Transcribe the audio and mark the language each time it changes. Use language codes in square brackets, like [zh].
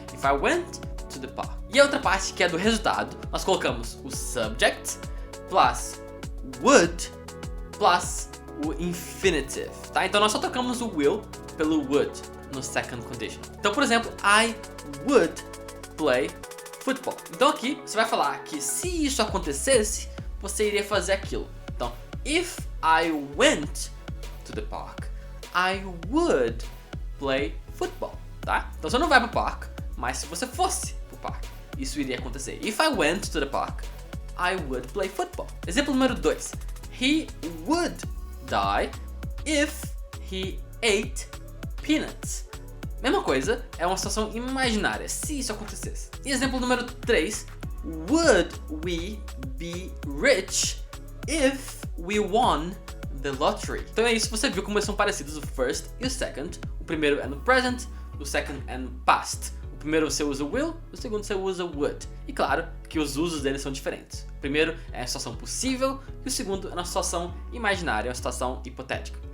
[en] If I went to the park. [pt] E a outra parte, que é do resultado, nós colocamos o subject plus would plus o infinitive, tá? Então, nós só trocamos o will pelo would no second conditional. Então, por exemplo, [en] I would play football. [pt] Então aqui você vai falar que se isso acontecesse, você iria fazer aquilo. [en] Então, if I went to the park, I would play football, tá? [pt] Então você não vai pro parque, mas se você fosse pro parque, isso iria acontecer. [en] If I went to the park, I would play football. [pt] Exemplo número 2. [en] He would die if he ate peanuts. [pt] Mesma coisa, é uma situação imaginária, se isso acontecesse. E exemplo número 3. [en] Would we be rich if we won the lottery? [pt] Então é isso, você viu como eles são parecidos, o first e o second. O primeiro é no present, o second é no past. O primeiro você usa will, o segundo você usa would. E claro que os usos deles são diferentes. O primeiro é a situação possível e o segundo é uma situação imaginária, uma situação hipotética.